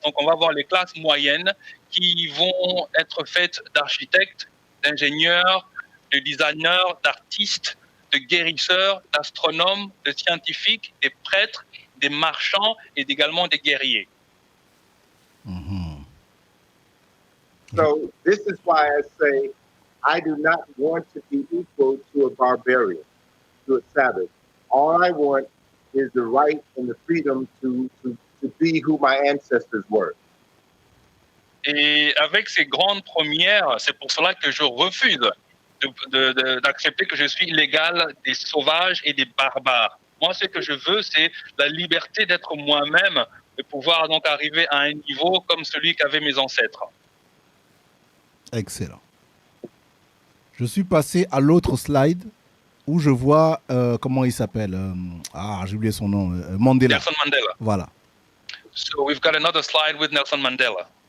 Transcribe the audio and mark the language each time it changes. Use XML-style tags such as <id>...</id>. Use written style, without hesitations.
<fr>Donc, on va avoir les classes moyennes qui vont être faites d'architectes, d'ingénieurs, de designers, d'artistes, de guérisseurs, d'astronomes, de scientifiques, des prêtres, des marchands et également des guerriers. Mm-hmm.</fr> <en>So this is why I say I do not want to be equal to a barbarian, to a savage. All I want is the right and the freedom to be who my ancestors were.</en> <fr>Et avec ces grandes premières, c'est pour cela que je refuse d'accepter que je suis l'égal des sauvages et des barbares. Moi, ce que je veux, c'est la liberté d'être moi-même et pouvoir donc arriver à un niveau comme celui qu'avaient mes ancêtres. Excellent. Je suis passé à l'autre slide où je vois, comment il s'appelle j'ai oublié son nom, Mandela. Nelson Mandela. Voilà.</fr> <en>So we've got another slide with Nelson Mandela.</en>